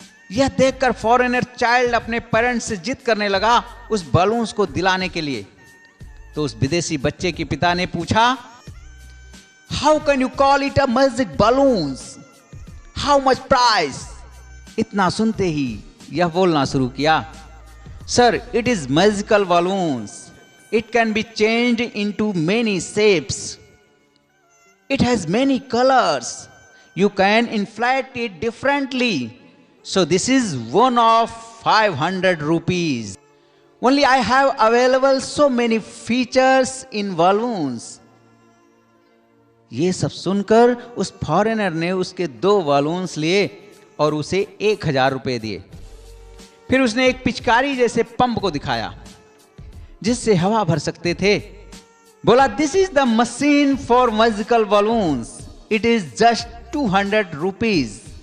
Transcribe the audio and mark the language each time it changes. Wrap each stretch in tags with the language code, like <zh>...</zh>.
<hi>यह देखकर foreigner child अपने पेरेंट्स से जिद करने लगा उस बलून्स को दिलाने के लिए। तो उस विदेशी बच्चे के पिता ने पूछा,</hi> <en>How can you call it a magic balloons? How much price?</en> <hi>इतना सुनते ही यह बोलना शुरू किया, sir,</hi> <en>It is magical balloons. It can be changed into many shapes. It has many colors. You can inflate it differently. So this is one of 500 rupees. Only I have available so many features in balloons.</en> <hi>ये सब सुनकर उस foreigner ने उसके 2 balloons लिए और उसे 1000 रुपए दिए। फिर उसने एक पिचकारी जैसे पंप को दिखाया जिससे हवा भर सकते थे।</hi> <en>बोला, this is the machine for magical balloons, it is just 200 rupees.</en>